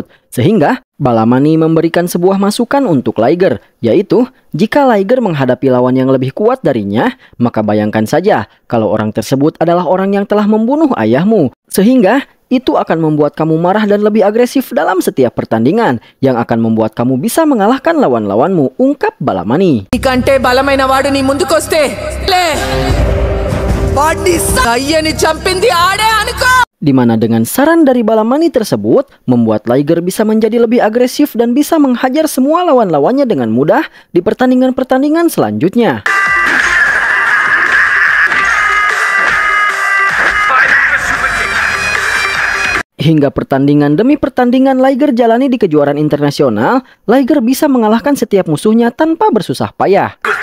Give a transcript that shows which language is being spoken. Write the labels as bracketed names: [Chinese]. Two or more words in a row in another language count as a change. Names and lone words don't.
[Indonesian] Sehingga Balamani memberikan sebuah masukan untuk Liger, yaitu jika Liger menghadapi lawan yang lebih kuat darinya, maka bayangkan saja kalau orang tersebut adalah orang yang telah membunuh ayahmu. Sehingga itu akan membuat kamu marah dan lebih agresif dalam setiap pertandingan, yang akan membuat kamu bisa mengalahkan lawan-lawanmu, ungkap Balamani. [Telugu] Ikanté balaమైన వాడు నీ ముందుకొస్తే లే వాడిని అయ్యని చంపింది ఆడే అనుకో. [Indonesian] Di mana dengan saran dari Balamani tersebut membuat Liger bisa menjadi lebih agresif dan bisa menghajar semua lawan-lawannya dengan mudah di pertandingan-pertandingan selanjutnya. Hingga pertandingan demi pertandingan Liger jalani di kejuaraan internasional, Liger bisa mengalahkan setiap musuhnya tanpa bersusah payah.